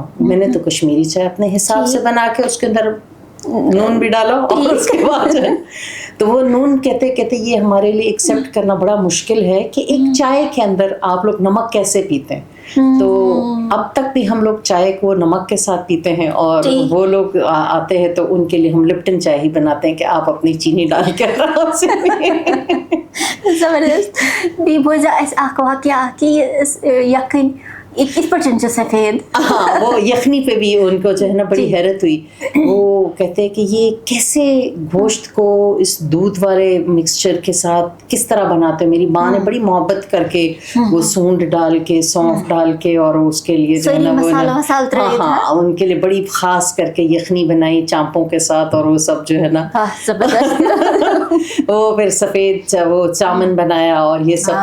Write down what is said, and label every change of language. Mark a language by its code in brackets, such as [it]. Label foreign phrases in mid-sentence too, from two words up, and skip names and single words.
[ur] میں نے تو کشمیری چائے اپنے حساب سے بنا کے اس کے اندر نون بھی ڈالو، اور اس کے بعد جو ہے تو وہ نون کہتے یہ ہمارے لیے ایکسیپٹ کرنا بڑا مشکل ہے کہ ایک چائے کے اندر آپ لوگ نمک کیسے پیتے ہیں. تو اب تک بھی ہم لوگ چائے کو نمک کے ساتھ پیتے ہیں، اور وہ لوگ آتے ہیں تو ان کے لیے ہم لپٹن چائے ہی بناتے ہیں کہ آپ اپنی چینی ڈال کے آرام سے زبردست. [ks] بیٚیہِ بوزا اَسہِ اکھ واقعہ کہ یکھٕنۍ کِتھ پٲٹھۍ چھِ سفید. [ur] ہاں، وہ یخنی پہ بھی ان کو جو ہے نا بڑی حیرت ہوئی. وہ کہتے ہیں کہ یہ کیسے گوشت کو اس دودھ والے مکسچر کے ساتھ کس طرح بناتے ہیں. میری ماں نے بڑی محبت کر کے وہ سونڈ ڈال کے، سونف ڈال کے، اور اس کے لیے جو ہے نا وہ ہاں ان کے لیے بڑی خاص کر کے یخنی بنائی چامپوں کے ساتھ، اور وہ سب جو ہے نا وہ پھر سفید وہ چامن بنایا اور یہ سب.